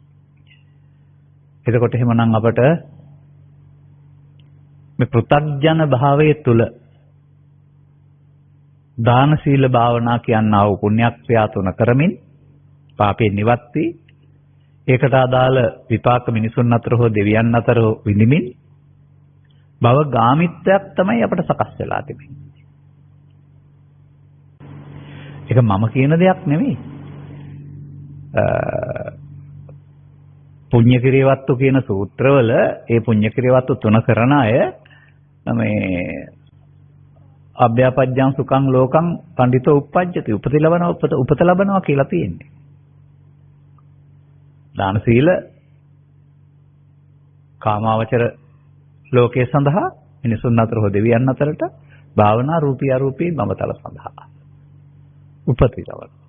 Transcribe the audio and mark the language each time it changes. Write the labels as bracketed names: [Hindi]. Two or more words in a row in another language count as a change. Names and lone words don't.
[Sinhala] එතකොට එහෙමනම් අපට මේ පෘථග්ජන භාවයේ තුල දාන සීල භාවනා කියනා වූ පුණ්‍යක්‍රියා තුන කරමින් පාපේ නිවත් වී ඒකට අදාළ විපාක මිනිසුන් අතර හෝ දෙවියන් අතර විඳිමින් භව ගාමිත්වයක් තමයි අපට සකස් වෙලා තිබෙන්නේ. ඒක මම කියන දෙයක් නෙවෙයි. පුණ්‍ය කිරියවත්තු කියන සූත්‍රවල ඒ පුණ්‍ය කිරියවත්තු තුන කරන අය මේ [Pali] අභ්‍යාපජ්ජං සුඛං ලෝකං පඬිතෝ උප්පජ්ජති [Sinhala] උපත ලබනවා කියලා තියෙන්නේ. දාන සීල කාමාවචර ලෝකයේ සඳහා මිනිසුන් අතර හෝ දෙවියන් අතරට භාවනා රූපී අරූපී මමතල සඳහා උපති ලබන.